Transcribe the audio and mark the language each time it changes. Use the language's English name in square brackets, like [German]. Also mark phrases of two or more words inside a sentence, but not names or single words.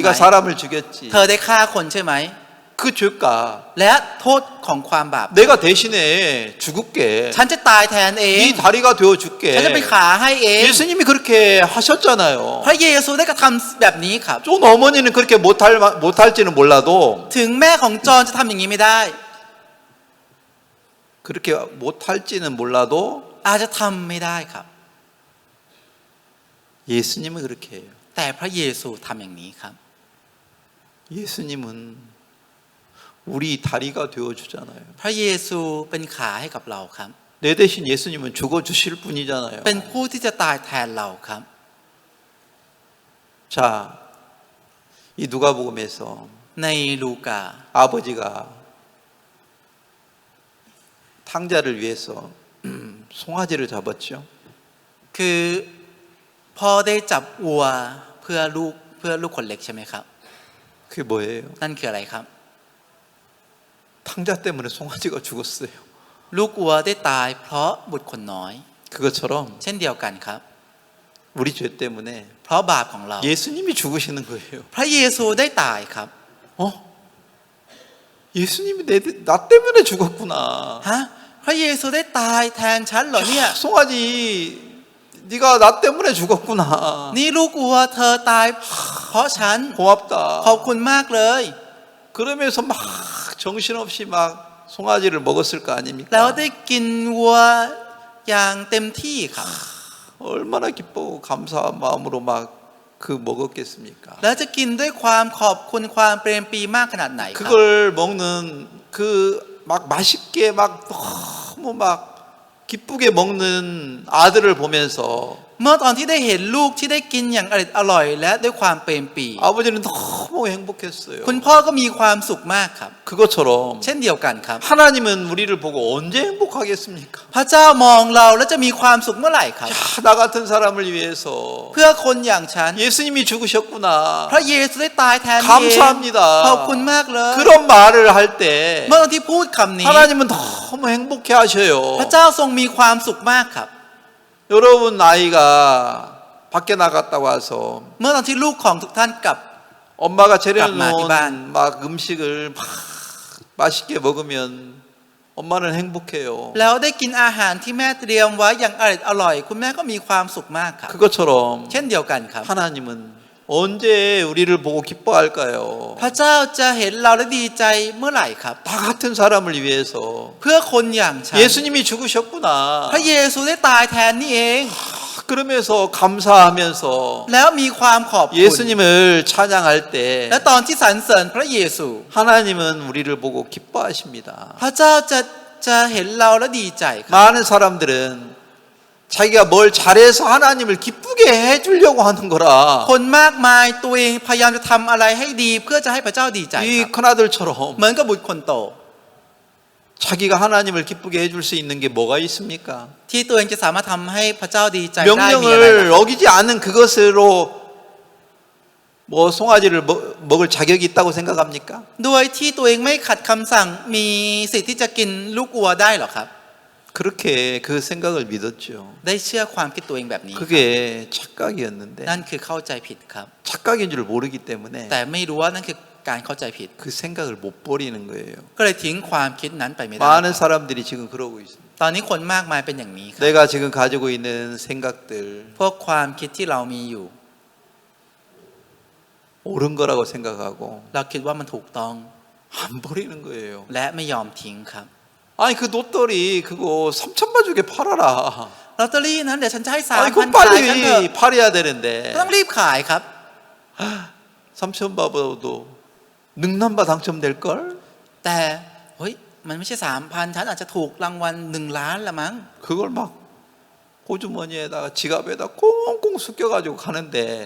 [Korean] 네가 사람을 죽였지. [Thai] เธอได้ฆ่าคนใช่ไหม [Korean] 그 죄가 [Thai] และโทษของความบาป [Korean] 내가 대신에 죽을게. [Thai] ฉันจะตายแทนเอง [Korean] 네 다리가 되어줄게. [Thai] ฉันจะเป็นขาให้เอง [Korean] 예수님이 그렇게 하셨잖아요. [Thai] พระเยซูได้กระทำแบบนี้ครับ [Korean] 좀 어머니는 그렇게 못할지는 몰라도 [Thai] ถึงแม่ของจอห์นจะทำอย่างนี้ไม่ได้ [Korean] 그렇게 못할지는 몰라도 [Thai] อาจจะทำไม่ได้ครับ [Korean] 예수님은 그렇게 해요. [Thai] แต่พระเยซูทำอย่างนี้ครับ [Korean] 예수님은 우리 다리가 되어주잖아요. [Thai] พระเยซูเป็นขาให้กับเราครับ [Korean] 내 대신 예수님은 죽어주실 분이잖아요. [Thai] เป็นผู้ที่จะตายแทนเราครับ [Korean] 자, 이 누가복음에서 [Thai] ในลูกา [Korean] 아버지가 탕자를 위해서 송아지를 잡았죠. [Thai] คือพ่อได้จับวัวเพื่อลูกคนเล็กใช่ไหมครับ [Korean] 그게 뭐예요? [Thai] นั่นคืออะไรครับ [Korean] 탕자 때문에 송아지가 죽었어요. [Thai] ลูกวัวได้ตายเพราะบุตรคนน้อย [Korean] 그것처럼 [Thai] เช่นเดียวกันครับ [Korean] 우리 죄 때문에 [Thai] เพราะบาปของเรา [Korean] 예수님이 죽으시는 거예요. [Thai] พระเยซูได้ตายครับ [Korean] 예수님이 나 때문에 죽었구나. [Thai] ฮะพระเยซูได้ตายแทนฉันเหรอเนี่ย [Korean] 송아지 네가 나 때문에 죽었구나. [Thai] นี่ลูกวัวเธอตายเพราะฉัน [Korean] 고맙다. [Thai] ขอบคุณมากเลย [Korean] 그러면서 막 정신없이 막 송아지를 먹었을 거 [Thai] แล้ว [Korean] 아닙니까? [Thai] ได้กินวัวอย่างเต็มที่ครับ [Korean] 얼마나 기쁘고 감사한 마음으로 막 그 먹었겠습니까? [Thai] แล้วจะกินด้วยความขอบคุณความเปรมปรีมากขนาดไหนครับ [Korean] 그걸 먹는 그 막 맛있게 막 너무 막 기쁘게 먹는 아들을 보면서 [Thai] เมื่อตอนที่ได้เห็นลูกที่ได้กินอย่างอร่อยและด้วยความเปรมปรี [Korean] 아버지는 너무 행복했어요. [Thai] คุณพ่อก็มีความสุขมากครับ [Korean] 그것처럼 [Thai] เช่นเดียวกันครับ [Korean] 하나님은 우리를 보고 언제 행복하겠습니까? [Thai] พระเจ้ามองเราแล้วจะมีความสุขเมื่อไหร่ครับ [Korean] 야, 나 같은 사람을 위해서 [Thai] เพื่อคนอย่างฉัน [Korean] 예수님이 죽으셨구나. [Thai] พระเยซูได้ตายแทนเอง [Korean] 감사합니다. [Thai] ขอบคุณมากเลย [Korean] 그런 말을 할 때 [Thai] เมื่อตอนที่พูดคำนี้ [Korean] 하나님은 너무 행복해 [Thai] พระ [Korean] 하셔요. [Thai] เจ้าทรงมีความสุขมากครับ [Korean] 여러분 나이가 밖에 나갔다 와서 [Thai] เมื่อตอนที่ลูกของทุกท่านกลับ [Korean] 엄마가 밥 차려놓은 많이 막 음식을 막 맛있게 먹으면 엄마는 행복해요. [Thai] แล้วได้กินอาหารที่แม่เตรียมไว้อย่างอร่อยคุณแม่ก็มีความสุขมากครับ [Korean] 그것처럼 [Thai] เช่นเดียวกันครับ [Korean] 하나님은 언제 우리를 보고 기뻐할까요? [Thai] พระเจ้าจะเห็นเราและดีใจเมื่อไหร่ครับ [Korean] 다 같은 사람을 위해서 [Thai] เพื่อคนอย่างฉัน [Korean] 예수님이 죽으셨구나. [Thai] พระเยซูได้ตายแทนนี่เอง [Korean] 그러면서 감사하면서 [Thai] แล้วมีความขอบคุณ [Korean] 예수님을 찬양할 때 [Thai] และตอนที่สรรเสริญพระเยซู [Korean] 하나님은 우리를 보고 기뻐하십니다. [Thai] พระเจ้าจะเห็นเราและดีใจครับ [Korean] 많은 사람들은 자기가 뭘 잘해서 하나님을 기쁘게 해주려고 하는 거라. [Thai] คนมากมายตัวเองพยายามจะทำอะไรให้ดีเพื่อจะให้พระเจ้าดีใจค [Korean] 이 [Thai] รับ [Korean] 큰아들처럼 [Thai] เหมือนกับบุตรคนโต [Korean] 자기가 하나님을 기쁘게 해줄 수 있는 게 뭐가 있습니까? [Thai] ที่ตัวเองจะสามารถทำให้พระเจ้าดีใจได้มีอะไร [Korean] 명령을 어기지 않은 그것으로 뭐 송아지를 먹을 자격이 있다고 생각합니까? [Thai] โดยที่ตัวเองไม่ขัดคำสั่งมีสิทธิ์ที่จะกินลูกวัวได้หรอครับ [Korean] 그렇게 그 생각을 믿었죠. [Thai] ได้เชื่อความคิดตัวเองแบบนี้ [Korean] 그게 착각이었는데 [Thai] นั่นคือเข้าใจผิดครับ [Korean] 착각인 줄 모르기 때문에 [Thai] แต่ไม่รู้ว่านั่นคือการเข้าใจผิด [Korean] 그 생각을 못 버리는 거예요. [Thai] ก็เลยทิ้งความคิดนั้นไปไม่ได้ [Korean] 많은 사람들이 지금 그러고 있습니다. [Thai] ตอนนี้คนมากมายเป็นอย่างนี้ครับ [Korean] 내가 지금 가지고 있는 생각들 [Thai] พวกความคิดที่เรามีอยู่ [Korean] 옳은 거라고 생각하고 [Thai] เราคิดว่ามันถูกต้อง [Korean] 안 버리는 거예요. [Thai] และไม่ยอมทิ้งครับ [Korean] 아니 그 로또리 그거 3천만 주게 팔아라. [Thai] ลอตเตอรี่นั้นเดี๋ยวฉันจะให้ [Korean] 아니 3,000 그거 [Thai] ขายฉันเถอะ [Korean] 빨리 팔아야 되는데 [Thai] ต้องรีบขายครับ [Korean] 3천 받아도 능남바 당첨될 걸? [Thai] แต่เฮ้ยมันไม่ใช่ 3,000 ฉันอาจจะถูกรางวัล1 ล้านละมั้ง [Korean] 그걸 막 호주머니에다가 지갑에다 꽁꽁 숨겨가지고 가는데